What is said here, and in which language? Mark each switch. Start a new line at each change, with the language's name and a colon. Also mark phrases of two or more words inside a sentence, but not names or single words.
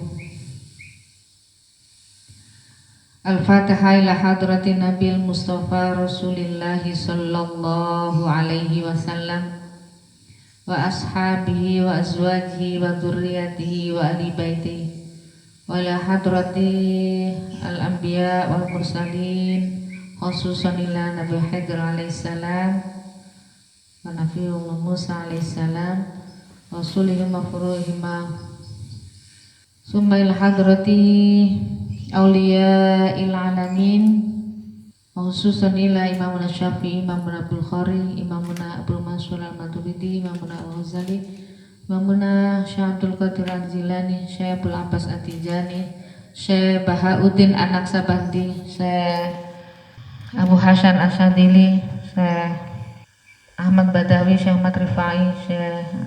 Arabic: الفاتحة إلى حضرة النبي المصطفى رسول الله صلى الله عليه وسلم وأصحابه وأزواجه وذرياته وأهل بيته و إلى حضرة الأنبياء والمرسلين خصوصا إلى نبي خضر عليه السلام ونبي الله موسى عليه السلام رسولهم مفروحهما ثم إلى حضرة أولياء العالمين خصوصا إلى إمامنا الشافعي، إمامنا البخاري، إمامنا أبو منصور الماتريدي، إمامنا الغزالي، إمامنا شيخ عبد القادر الجيلاني، شيخ عبد العباس التيجاني، شيخ بهاء الدين النقشبندي، شيخ أبو حسن الشاذلي، شيخ أحمد بدوي، شيخ أحمد رفاعي، شيخ